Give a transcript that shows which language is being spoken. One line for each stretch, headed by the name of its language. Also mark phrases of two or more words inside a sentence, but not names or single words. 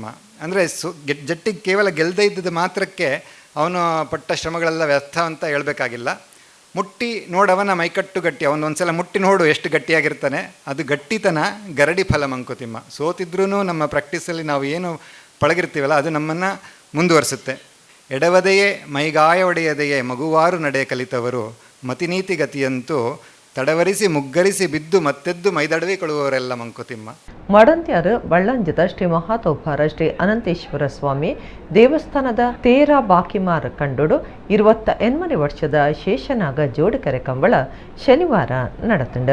Kannada: ಅಂದರೆ ಜಟ್ಟಿ ಕೇವಲ ಗೆಲ್ಲದೇ ಇದ್ದದ ಮಾತ್ರಕ್ಕೆ ಅವನು ಪಟ್ಟ ಶ್ರಮಗಳೆಲ್ಲ ವ್ಯರ್ಥ ಅಂತ ಹೇಳಬೇಕಾಗಿಲ್ಲ. ಮುಟ್ಟಿ ನೋಡವನ ಮೈಕಟ್ಟು ಗಟ್ಟಿ, ಅವನೊಂದು ಸಲ ಮುಟ್ಟಿ ನೋಡು ಎಷ್ಟು ಗಟ್ಟಿಯಾಗಿರ್ತಾನೆ, ಅದು ಗಟ್ಟಿತನ ಗರಡಿ ಫಲ ಮಂಕುತಿಮ್ಮ. ಸೋತಿದ್ರೂ ನಮ್ಮ ಪ್ರಾಕ್ಟೀಸಲ್ಲಿ ನಾವು ಏನು ಪಳಗಿರ್ತೀವಲ್ಲ ಅದು ನಮ್ಮನ್ನು ಮುಂದುವರಿಸುತ್ತೆ. ಎಡವದೆಯೇ ಮೈಗಾಯ ಒಡೆಯದೆಯೇ ಮಗುವಾರು ನಡೆ ಕಲಿತವರು ಮತಿನೀತಿ ಗತಿಯಂತೂ ತಡವರಿಸಿ ಮುಗ್ಗರಿಸಿ ಬಿದ್ದು ಮತ್ತೆದ್ದು ಮೈದಡವಿ ಕೊಡುವವರೆಲ್ಲ ಮಂಕುತಿಮ್ಮ.
Tulu: ಮಡಂತ್ಯಾರು ಬಳ್ಳಂಜದ ಶ್ರೀ ಮಹಾತೋಪಾರ ಶ್ರೀ ಅನಂತೇಶ್ವರ ಸ್ವಾಮಿ ದೇವಸ್ಥಾನದ ತೇರ ಬಾಕಿಮಾರ್ ಕಂಡೋಡು 28 ವರ್ಷದ ಶೇಷನಾಗ ಜೋಡಿಕೆರೆ ಕಂಬಳ ಶನಿವಾರ ನಡೆತಂಡ.